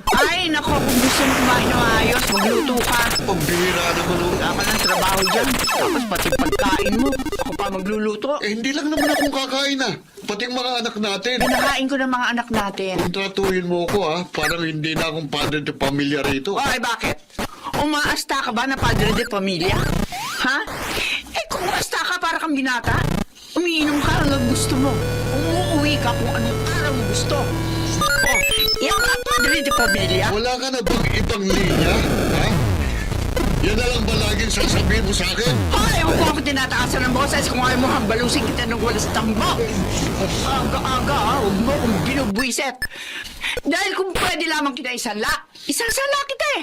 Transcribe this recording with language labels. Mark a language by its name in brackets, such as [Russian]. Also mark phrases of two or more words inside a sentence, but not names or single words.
[Filipino] Ay, nako, kung gusto mo kumain ng ayos, magluto ka. Pambihira naman oh. Wala ka ng trabaho dyan. Tapos pati pagkain mo, ako pa magluluto. Hindi lang naman akong kakain ah. Pati ang mga anak natin. Pinakain ko ng mga anak natin. Tratuhin mo ako ah. Parang hindi na akong padre de pamilya rito. Ay, bakit? Umaasta ka ba na padre de pamilya? Ha? Eh, kung umaasta ka para kang binata, umiinom ka hanggang gusto mo. Umuuwi ka kung anong araw mo gusto. Oh, yan ang padre de pamilya. Wala ka na bang ibang linya? Ha? Yan na lang ba laging sasabihin mo sa akin? Ay, huwag mo ako tinataasan ng boses kung ayaw mo hambalusin kita ng walas tambak. Aga-aga, ha? Huwag mo akong binubwiset. Dahil kung pwede lamang kita isala kita eh.